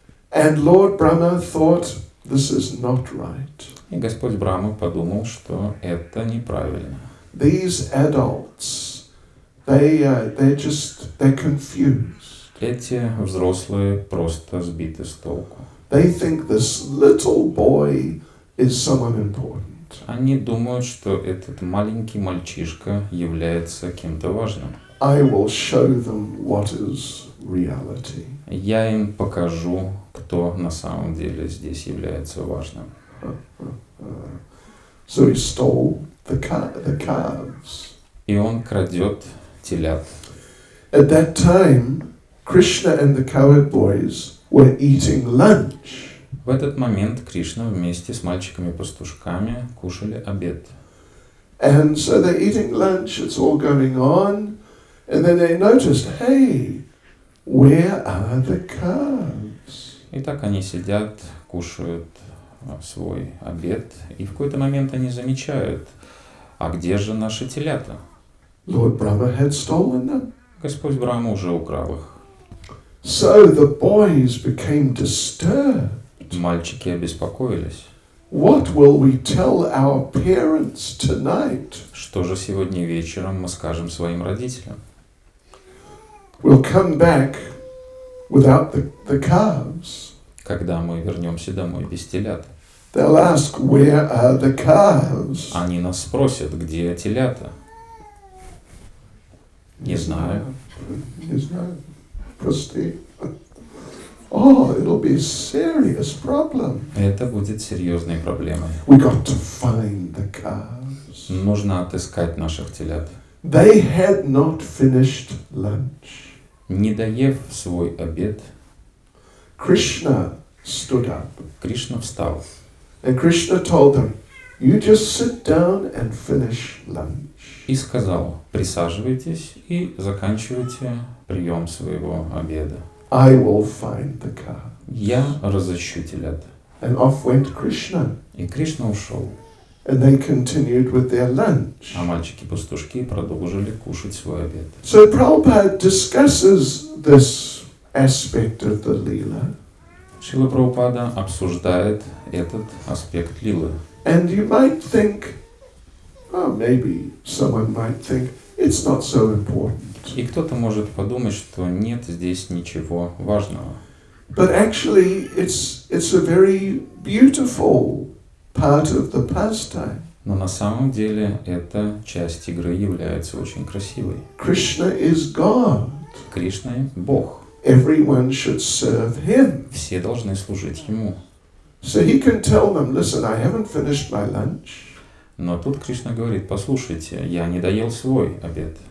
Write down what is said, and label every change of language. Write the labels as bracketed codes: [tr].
[en] And Lord Brahma thought, this is not right. [ru] И Господь Брахма подумал, что это неправильно. [en] These adults, they're confused. [ru] Эти взрослые просто сбиты с толку. [en] They think this little boy is someone important. [ru] Они думают, что этот маленький мальчишка является кем-то важным. [en] I will show them what is reality. [ru] Я им покажу, кто на самом деле здесь является важным. [en] So he stole the calves. [ru] И он крадет телят. [en] At that time, Krishna and the cowherd boys were eating lunch. [ru] В этот момент Кришна вместе с мальчиками-пастушками кушали обед. [en] And so they're eating lunch, it's all going on, and then they noticed, hey, where are the calves? [ru] И так они сидят, кушают свой обед, и в какой-то момент они замечают, а где же наши телята? [en] Lord Brahma had stolen them. [ru] Господь Брахма уже украл их. [en] So the boys became disturbed. [ru] Мальчики обеспокоились. [en] What will we tell our parents tonight? [ru] Что же сегодня вечером мы скажем своим родителям? [en] We'll come back without the calves. [ru] Когда мы вернемся домой без телят? [en] They'll ask, where are the calves? [ru] Они нас спросят, где телята? Не знаю. Не знаю. Прости. [en] Oh, it'll be a serious problem. [ru] Это будет серьезной проблемой. [en] We got to find the calves. [ru] Нужно отыскать наших телят. [en] They had not finished lunch. [ru] Не доев свой обед, [en] Krishna stood up. [ru] Кришна встал. [en] And Krishna told them, you just sit down and finish lunch. [ru] И сказал, присаживайтесь и заканчивайте прием своего обеда. [en] I will find the calves. [ru] Я разыщу телят. [en] And off went Krishna. [ru] И Кришна ушел. [en] And they continued with their lunch. [ru] А мальчики-пастушки продолжили кушать свой обед. [en] So Prabhupada discusses this aspect of the Leela. [ru] Шрила Прабхупада обсуждает этот аспект лилы. [en] And you might think, oh, maybe someone might think, it's not so important. [ru] И кто-то может подумать, что нет здесь ничего важного. [en] But actually, it's a very beautiful part of the pastime. [ru] Но на самом деле эта часть игры является очень красивой. [en] Krishna is God. [ru] Кришна – Бог. [en] Everyone should serve Him. [ru] Все должны служить Ему. [en] So He can tell them, listen, I haven't finished my lunch. [ru] Но тут Кришна говорит, послушайте, я не доел свой обед.